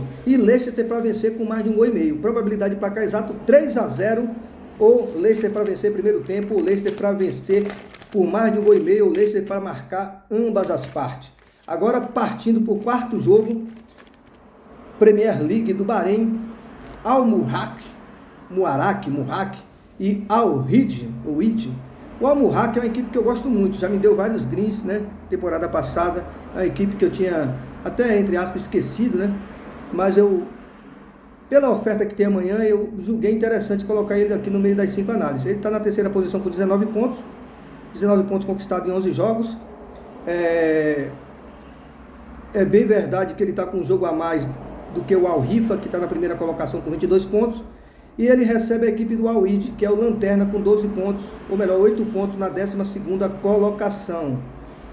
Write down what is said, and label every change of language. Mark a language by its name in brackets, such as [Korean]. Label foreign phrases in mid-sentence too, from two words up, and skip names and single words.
[Portuguese] E Leicester para vencer com mais de 1,5 gols. Probabilidade de placar exato 3-0, ou Leicester para vencer primeiro tempo, ou Leicester para vencer por mais de 1,5 gols, ou Leicester para marcar ambas as partes. Agora partindo para o quarto jogo, Premier League do Bahrein, Al-Murraq e Al-Hidj. O Al-Murraq é uma equipe que eu gosto muito, já me deu vários greens, né, temporada passada, é uma equipe que eu tinha até, entre aspas, esquecido, né, mas pela oferta que tem amanhã, eu julguei interessante colocar ele aqui no meio das 5 análises. Ele está na terceira posição com 19 pontos conquistados em 11 jogos, é bem verdade que ele está com um jogo a mais do que o Al-Hiffa, que está na primeira colocação com 22 pontos, e ele recebe a equipe do Al-Hidj, que é o lanterna, com 12 pontos, ou melhor, 8 pontos na 12ª colocação.